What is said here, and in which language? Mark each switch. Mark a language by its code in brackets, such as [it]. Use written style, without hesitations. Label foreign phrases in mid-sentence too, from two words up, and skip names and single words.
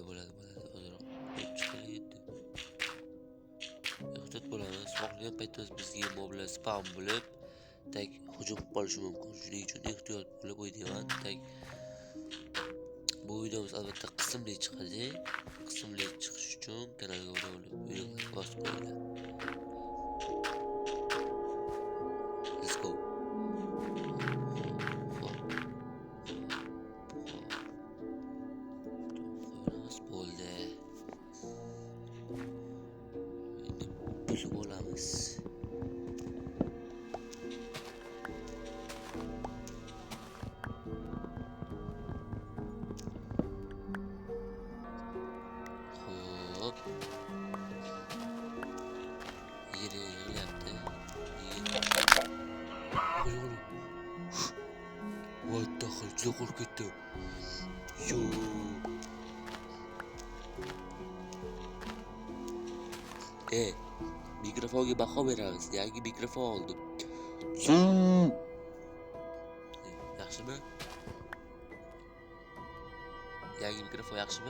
[uz] Ozroq chiqib ketdi. Ehtiyot bo'lamiz. Xohlagan paytda bizga moblar spam bo'lib, tak hujum qilib qolishi mumkin. Shuning uchun ehtiyot bo'lib o'ynayman. Tak bu videomiz albatta qismli chiqadi. Qismli chiqish uchun kanalga obuna bo'lib, bosib qo'yinglar. [en] Let's go. [uz] Bo'ldi. Endi buzib olamiz. Yeri yig'layapti. [en] What the hell? [uz] Juda qo'rqib ketdim. Yo. Mikrofonga baho beramiz. Yangi mikrofon oldim. Yaxshimi? Yangi mikrofon yaxshimi?